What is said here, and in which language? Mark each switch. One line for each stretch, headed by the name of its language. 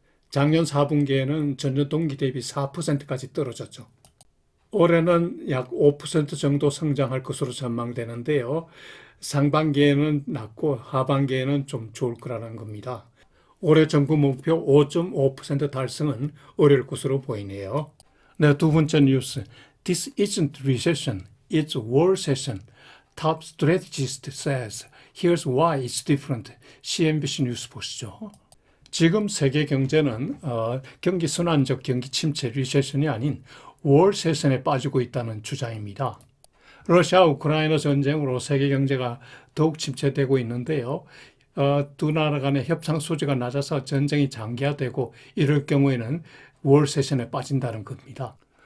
Korean: 작년 4분기에는 전년 동기 대비 4%까지 떨어졌죠. 올해는 약 5% 정도 성장할 것으로 전망되는데요. 상반기에는 낮고 하반기에는 좀 좋을 거라는 겁니다. 올해 정부 목표 5.5% 달성은 어려울 것으로 보이네요. 네, 두 번째 뉴스.
English: This isn't recession, it's war session. Top strategist says, here's why it's different.
Korean: CNBC 뉴스 보시죠. 지금 세계 경제는 경기 순환적 경기 침체 리세션이 아닌 월세선에 빠지고 있다는 주장입니다. 러시아 우크라이나 전쟁으로 세계 경제가 더욱 침체되고 있는데요. 두 나라 간의 협상 소지가 낮아서 전쟁이 장기화되고 이럴 경우에는 월세션에 빠진다는 겁니다.